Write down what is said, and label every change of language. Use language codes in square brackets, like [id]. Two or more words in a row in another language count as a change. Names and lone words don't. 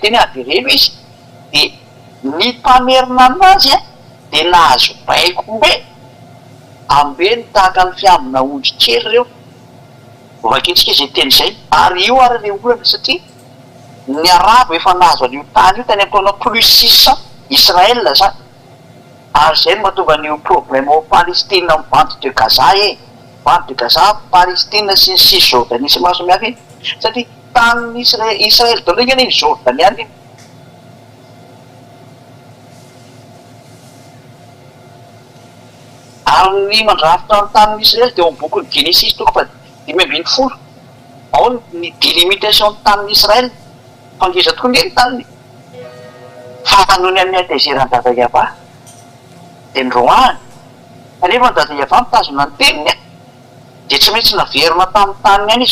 [mg] teny avereno izy dia ny mpamerina anazy dia nahazo baiko hoe ambeny tahaka ny fiambina ondry kely ireo vakitsika izay teny izay ary io ary le olana satria ny arabo efa nahazo an'io tany io tany amtaona plus 600 Israel zany ary zay no mahatonga an'io problème ao Palestine amin'ny [fr] bande de Gaza bande de Gaza [mg] Palestine sy ny Cisjordanie sy maro samihafa iny satria tanin'ny Israel daholo iny ny Jordaniana iny ary ny mandrafitra ny tanin'ny Israel dia ao amin'ny bokin'ny Genesis toko fa 5:20 ao ny délimitation ny tanin'ny Israel fangeza tokoa ny taniny fa noho ny amin'ny atezeran'ny dada Iava dia nyroany kanefa ny dada Iava mitazona ny teniny dia tsy maintsy naverina tamin'ny taniny any